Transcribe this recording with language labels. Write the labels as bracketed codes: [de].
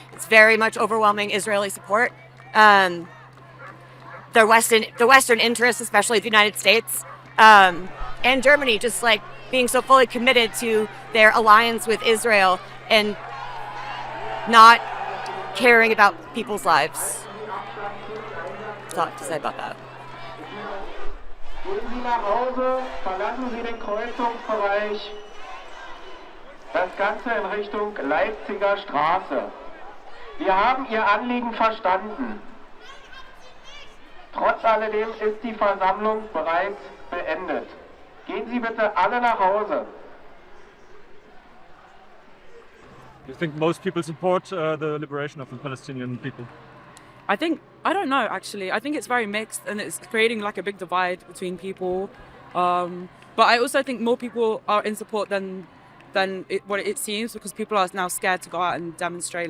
[en] It's very much overwhelming Israeli support. The Western interests, especially the United States, and Germany, just like being so fully committed to their alliance with Israel and not caring about people's lives. That's all I have to say about that. [de] Gehen Sie nach Hause, verlassen Sie den Kreuzungsbereich. Das Ganze in Richtung Leipziger Straße. Wir haben Ihr Anliegen verstanden. Trotz alledem ist die Versammlung bereits beendet. Gehen Sie bitte alle nach Hause. [en] Do you think most people support the liberation of the Palestinian people? I don't know, actually. I think it's very mixed, and it's creating like a big divide between people. But I also think more people are in support than what it seems, because people are now scared to go out and demonstrate.